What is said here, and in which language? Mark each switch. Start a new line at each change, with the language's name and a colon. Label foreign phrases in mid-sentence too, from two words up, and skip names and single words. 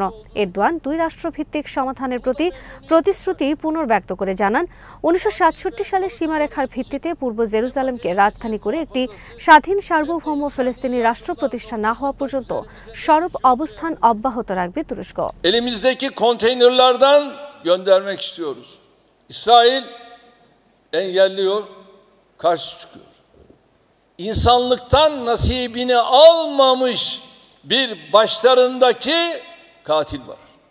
Bangla: এরদোয়ান 2 রাষ্ট্রভিত্তিক সমাধানের প্রতি প্রতিশ্রুতি পুনর্ব্যক্ত করে জানান, 1967 সালের সীমারেখার ভিত্তিতে পূর্ব জেরুজালেমকে রাজধানী করে একটি স্বাধীন সার্বভৌম ফিলিস্তিনি রাষ্ট্র প্রতিষ্ঠা না হওয়া পর্যন্ত সরব অবস্থান অব্যাহত রাখবে তুরস্ক।
Turkish: Elimizdeki konteynerlerden göndermek istiyoruz. İsrail engelliyor, karşı çıkıyor. İnsanlıktan nasibini almamış bir başlarındaki katil var.